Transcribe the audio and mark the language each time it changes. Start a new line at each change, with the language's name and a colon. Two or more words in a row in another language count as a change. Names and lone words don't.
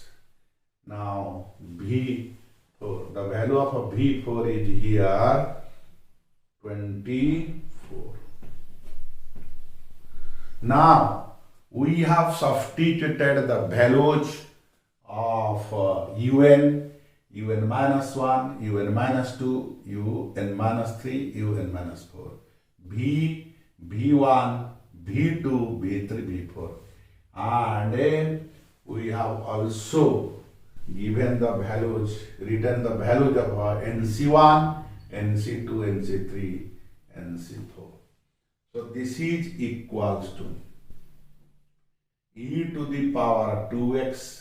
English: Now v4, the value of v4 is here 24. Now we have substituted the values of un minus 1, un minus 2, un minus 3, un minus 4, v1, v2, v3, v4, and then we have also given the values, written the values of nc1, nc2, nc3, nc4. So this is equals to e to the power 2x.